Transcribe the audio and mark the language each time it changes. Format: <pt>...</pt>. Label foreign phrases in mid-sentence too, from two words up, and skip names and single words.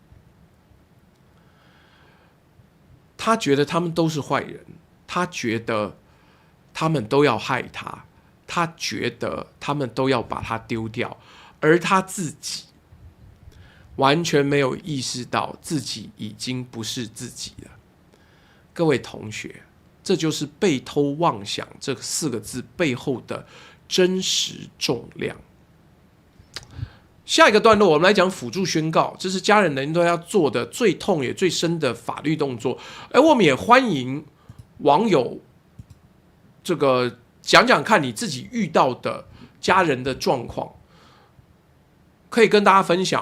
<zh>他覺得他們都是壞人，他覺得他們都要害他，他覺得他們都要把他丟掉，而他自己完全沒有意識到自己已經不是自己了。各位同學，這就是被偷妄想這4 個字背後的真實重量。下一個段落，我們來講輔助宣告，這是家人人都要做的最痛也最深的法律動作。而我們也歡迎網友這個講講看你自己遇到的家人的狀況，可以跟大家分享。</zh>